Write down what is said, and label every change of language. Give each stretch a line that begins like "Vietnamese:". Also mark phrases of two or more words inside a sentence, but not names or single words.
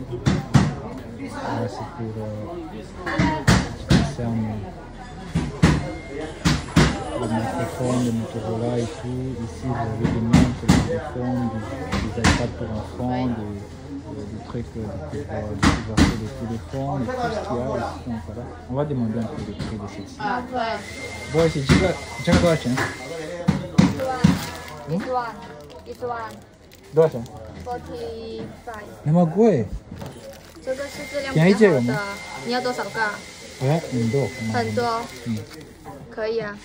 French: Là, c'est pour ce qui concerne le microphone, le Motorola et tout. Ici, vous avez des montres, des téléphones, des iPads pour enfants, des trucs de couverture de téléphone, et tout ce qu'il y a ici. Donc, voilà. On va demander un peu le prix de celle-ci. Bon, c'est
Chinese: 这个多少钱？多少钱？45。那么贵？这个是质量比较好的。你要多少个？很多。很多。可以啊。